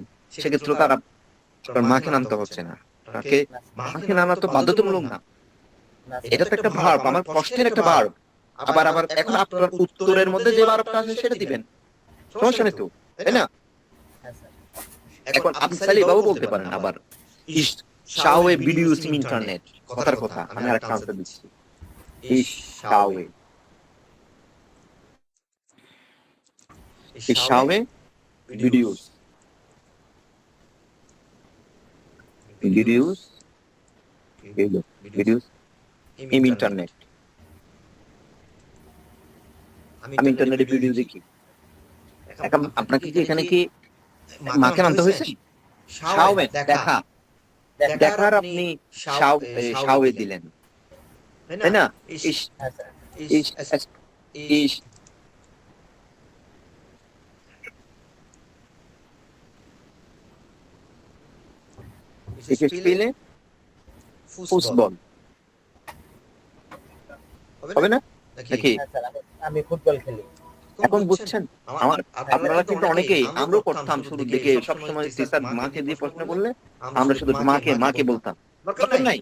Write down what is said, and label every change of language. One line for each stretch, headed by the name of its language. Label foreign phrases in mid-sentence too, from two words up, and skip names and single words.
Bangla: সেক্ষেত্রে তারা আপনার মাকে নামতে হচ্ছে না, তাকে মাকে নামা তো বাধ্যতামূলক না। এটা তো একটা ভার্ব, আমার প্রশ্নের একটা ভার্ব। আবার আবার এখন আপনার উত্তরের মধ্যে যে ভার্বটা আছে সেটা দিবেন, সমস্যা নেই তো, তাই না? এখন আপনি চাইলে এভাবে বলতে পারেন, আবার
German: ich schaue Videos im Internet,
Bangla: কথার কথা। আমি আরেকটা আনসার দিচ্ছি,
German: ich schaue Videos videos in internet.
Bangla: আমি ইন্টারনেটে ভিডিও দেখি। এখন আপনাকে কি এখানে কি মাকে মানতে হয়েছে? শাওমের দেখা, দেখার আপনি শাওয়ে দিলেন, তাই না?
German: ইস
Bangla: হ্যাঁ স্যার
German: ইস ইস ich spiele ফুটবল,
Bangla: হবে না নাকি? হ্যাঁ স্যার আমি ফুটবল খেলি। এখন বুঝছেন? আমার আপনারা কিন্তু অনেকেই, আমরাও করতাম শুরুর দিকে, সবসময় টিচার মাকে দিয়ে প্রশ্ন করলে আমরা শুধু মাকে বলতাম, দরকার নাই।